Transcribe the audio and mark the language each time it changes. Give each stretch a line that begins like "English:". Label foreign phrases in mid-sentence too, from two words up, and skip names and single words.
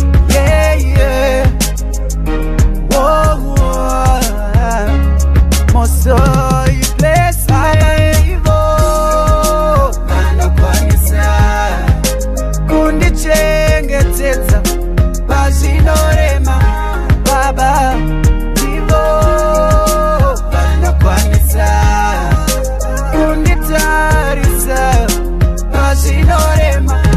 English: Yeah, yeah. Whoa, whoa. Most High, bless my life.
Shona: Vanokwanisa kundichengetedza pazvinorema. Baba, ndivo vanokwanisa kunditarisa pazvinorema.